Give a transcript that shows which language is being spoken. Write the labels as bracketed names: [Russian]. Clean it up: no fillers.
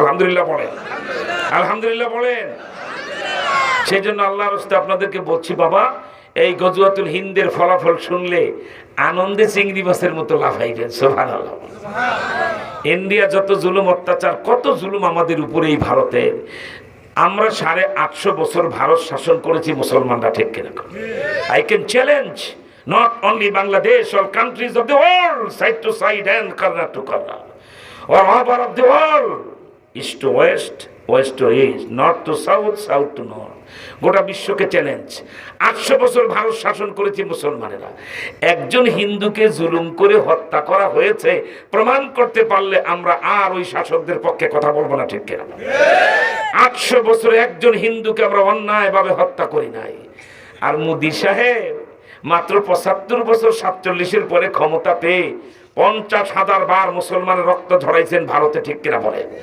[Bangla] আলহামদুলিল্লাহ বলেন, আলহামদুলিল্লাহ বলেন। সেই জন্য আল্লাহর রাস্তে আপনাদেরকে বলছি, বাবা এই গজওয়াতুল হিন্দের ফলাফল শুনলে আনন্দে চিংড়ি মাছের মতো লাফাইবেন। সুবহানাল্লাহ। ইন্ডিয়া যত জুলুম অত্যাচার, কত জুলুম আমাদের উপরে এই ভারতের। আমরা 850 বছর ভারত শাসন করেছি মুসলমানরা, ঠিক কিনা? [English] I can challenge not only Bangladesh, all countries of the world, side to side and corner to corner, or all of the world, east to west, west to east, north to south, south to north. [Bangla] গোটা বিশ্বকে challenge. 800 বছর ভারত শাসন করেছে মুসলমানেরা। একজন হিন্দুকে জুলুম করে হত্যা করা হয়েছে প্রমাণ করতে পারলে আমরা আর ওই শাসকদের পক্ষে কথা বলবো না, ঠিক কিনা? 800 বছরে একজন হিন্দুকে আমরা অন্যায়ভাবে হত্যা করি নাই। আর মোদি সাহেব মাত্র 75 বছর 47-এর পরে ক্ষমতা পেয়ে 50,000 বার মুসলমানের রক্ত ঝরাইছেন ভারতে, ঠিক কিনা বলে?